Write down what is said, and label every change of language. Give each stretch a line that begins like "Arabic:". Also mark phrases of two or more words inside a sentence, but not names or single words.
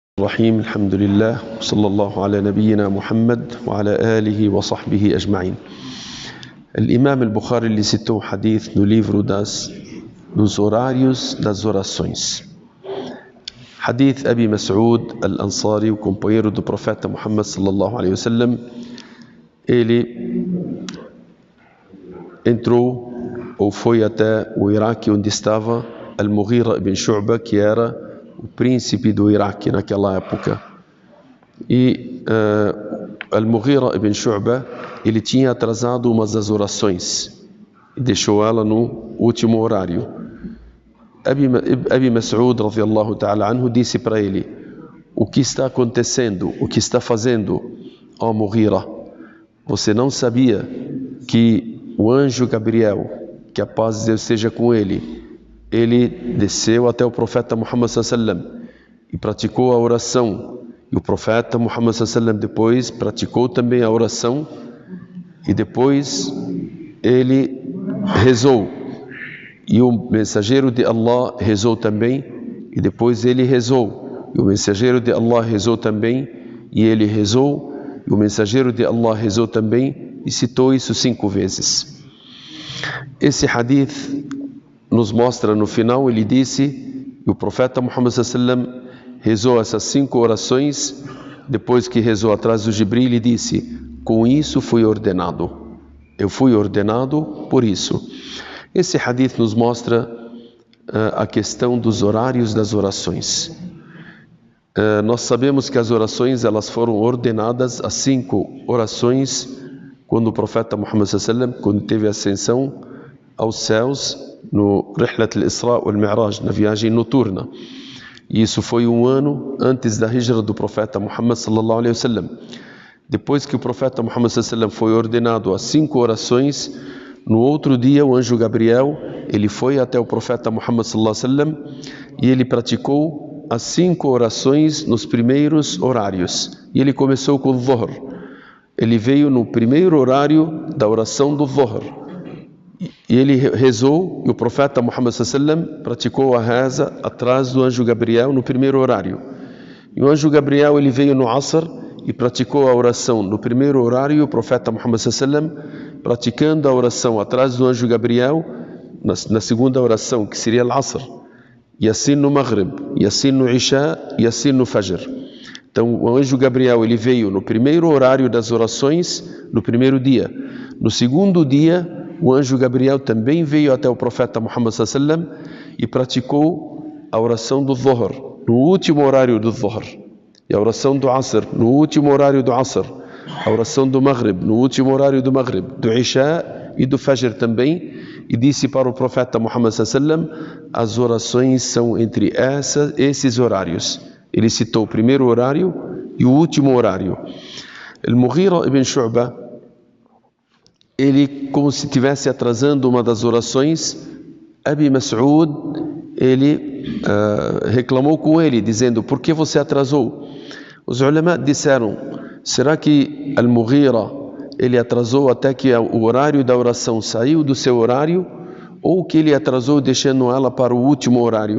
Arabic: الرحيم الحمد لله صلى الله على نبينا محمد وعلى آله وصحبه أجمعين.
Portuguese: Imam al-Bukhari ele citou um hadith no livro dos horários das orações. Hadith Abi Mas'ud al-Ansari, o companheiro do profeta Muhammad
Arabic: صلى الله عليه وسلم,
Portuguese: ele entrou ou foi até o Iraque, onde estava Al-Mughira ibn Shu'ba, que era o príncipe do Iraque naquela época. E Al-Mughira ibn Shu'ba, ele tinha atrasado umas das orações e deixou ela no último horário. Abi Mas'ud
Arabic: رضي الله تعالى عنه
Portuguese: disse para ele: o que está acontecendo? O que está fazendo, ó Mughira? Você não sabia que o anjo Gabriel, que a paz de Deus esteja com ele desceu até o profeta Muhammad
Arabic: صلى الله عليه وسلم
Portuguese: e praticou a oração, e o profeta Muhammad
Arabic: صلى الله عليه وسلم
Portuguese: depois praticou também a oração, e depois ele rezou, e o mensageiro de Allah rezou também, e depois ele rezou, e o mensageiro de Allah rezou também, e ele rezou, e o mensageiro de Allah rezou também, e citou isso 5 vezes. Esse hadith nos mostra no final, ele disse, e o profeta Muhammad
Arabic: صلى الله عليه وسلم
Portuguese: rezou essas 5 orações, depois que rezou atrás do Jibril, ele disse: com isso fui ordenado, eu fui ordenado por isso. Esse hadith nos mostra a questão dos horários das orações. Nós sabemos que as orações, elas foram ordenadas, as 5 orações, quando o profeta Muhammad
Arabic: صلى الله عليه وسلم,
Portuguese: quando teve ascensão aos céus, no
Arabic: رحلة الإسراء والمعراج,
Portuguese: na viagem noturna. E isso foi 1 ano antes da hijra do profeta Muhammad
Arabic: صلى الله عليه وسلم.
Portuguese: Depois que o profeta Muhammad
Arabic: صلى الله عليه وسلم
Portuguese: foi ordenado as 5 orações, no outro dia o anjo Gabriel, ele foi até o profeta Muhammad
Arabic: صلى الله عليه وسلم
Portuguese: e ele praticou as 5 orações nos primeiros horários. E ele começou com o Dhuhr. Ele veio no primeiro horário da oração do Dhuhr. E ele rezou, e o profeta Muhammad
Arabic: صلى الله عليه وسلم
Portuguese: praticou a reza atrás do anjo Gabriel no primeiro horário. E o anjo Gabriel, ele veio no Asr e praticou a oração no primeiro horário, e o profeta Muhammad
Arabic: صلى الله عليه وسلم
Portuguese: praticando a oração atrás do anjo Gabriel na segunda oração, que seria al-Asr, e assim no Maghrib, e assim no Isha, e assim no Fajr. Então o anjo Gabriel, ele veio no primeiro horário das orações, no primeiro dia. No segundo dia, o anjo Gabriel também veio até o profeta Muhammad
Arabic: صلى الله عليه وسلم
Portuguese: e praticou a oração do Dhuhr, no último horário do Dhuhr, e a oração do Asr, no último horário do Asr, a oração do Maghrib, no último horário do Maghrib, do Isha e do Fajr também, e disse para o profeta Muhammad
Arabic: صلى الله عليه وسلم:
Portuguese: as orações são entre esses horários. Ele citou o primeiro horário e o último horário. Al-Mughira ibn Shu'ba, ele, como se estivesse atrasando uma das orações, Abi Mas'ud, ele reclamou com ele, dizendo: por que você atrasou? Os ulama disseram: será que Al-Mughira, ele atrasou até que o horário da oração saiu do seu horário, ou que ele atrasou deixando ela para o último horário?